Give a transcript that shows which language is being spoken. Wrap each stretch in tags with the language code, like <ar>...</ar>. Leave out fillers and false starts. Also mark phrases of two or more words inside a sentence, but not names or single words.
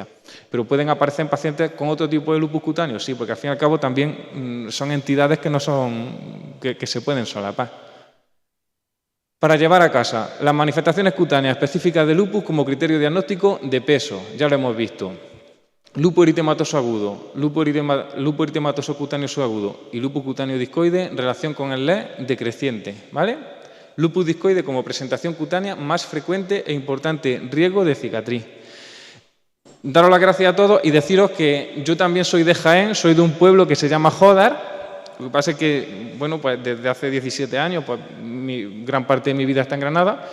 <es>Pero pueden aparecer en pacientes con otro tipo de lupus cutáneo, sí, porque al fin y al cabo también son entidades que no son que se pueden solapar. Para llevar a casa las manifestaciones cutáneas específicas de lupus como criterio diagnóstico de peso, ya lo hemos visto. Lupus eritematoso agudo, lupus eritematoso cutáneo subagudo y lupus cutáneo discoide, relación con el LED decreciente, ¿vale? Lupus discoide como presentación cutánea más frecuente e importante riesgo de cicatriz. Daros las gracias a todos y deciros que yo también soy de Jaén, soy de un pueblo que se llama Jódar. Lo que pasa es que, bueno, pues desde hace 17 años, pues gran parte de mi vida está en Granada.</es>